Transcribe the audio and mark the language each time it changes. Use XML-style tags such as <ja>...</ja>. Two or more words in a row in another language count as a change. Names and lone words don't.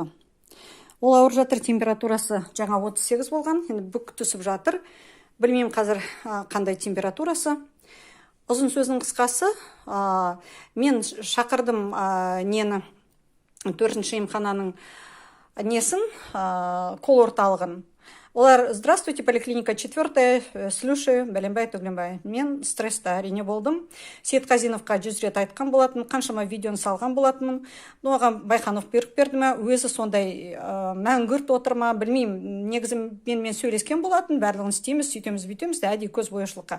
<kk>Ол ауырып жатыр, температурасы жаңа 38 болған, енді бүк түсіп жатыр. Білмеймін қазір қандай температурасы. Ұзын сөздің қысқасы, мен шақырдым нені 4-ші емхананың несін, кол орталығын. Олар:</kk> <ru>здравствуйте, поликлиника 4-я, слушаю,</ru> <kk>бәленбай, түгленбай. Мен стресста әрине болдым. Сейітқазиновқа 100 рет айтқан болатын, қаншама видеоны салған болатынмын. Оған Байханов беріп берді ме, өзі сондай мәңгүрт отырма, білмеймін. Негізі мен сөйлескен болатын, барлығын істейміз, сөйтеміз, бүйтеміз, әдейі көз бояушылыққа.</kk>